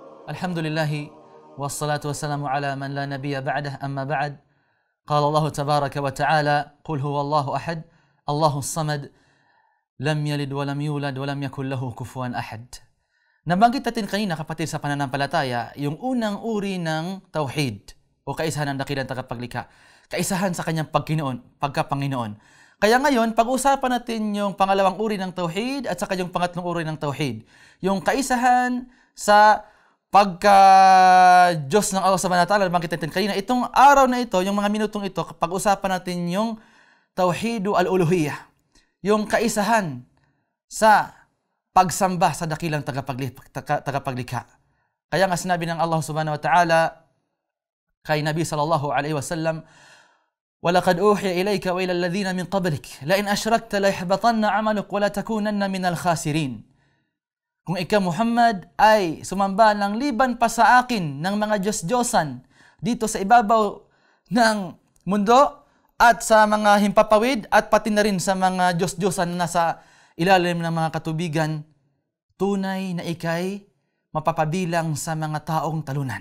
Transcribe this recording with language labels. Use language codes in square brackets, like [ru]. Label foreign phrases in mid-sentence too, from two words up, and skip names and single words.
[ar] الحمد لله والصلاة والسلام على من لا نبي بعده أما بعد قال الله تبارك وتعالى قل هو الله أحد الله الصمد لم يلد ولم يولد ولم يكن له كفوا أحد. [tl] Nabanggit natin kanina kapatid sa pananampalataya yung unang uri ng tauhid o kaisahan ng dakilang tagapaglikha. Kaisahan sa kanyang pagkapanginoon. Kaya ngayon, pag-usapan natin yung pangalawang uri ng tauhid at saka yung pangatlong uri ng tauhid. Yung kaisahan sa pagka-Diyos ng Allah [ar] سبحانه وتعالى, [tl] nabanggit natin kanina. Itong araw na ito, yung mga minutong ito, pag-usapan natin yung [ar] توحيد الألوهية. [tl] Yung kaisahan sa pagsamba sa dakilang tagapaglikha. Kaya nga sinabi ng Allah [ar] سبحانه وتعالى [tl] kay Nabi [ar] صلى الله عليه وسلم, وَلَقَدْ أُوحِيَ إِلَيْكَ وَإِلَى الَّذِينَ مِنْ قَبْلِكَ لَإِنْ أَشْرَكْتَ لَيَحْبَطَنَّ عَمَلُكَ وَلَتَكُونَنَّ مِنَ الْخَاسِرِينَ. [tl] Kung ikaw Muhammad ay sumamba ng liban pa sa akin ng mga Diyos-Diyosan dito sa ibabaw ng mundo at sa mga himpapawid at pati na rin sa mga Diyos-Diyosan na nasa ilalim ng mga katubigan, tunay na ikay mapapabilang sa mga taong talunan.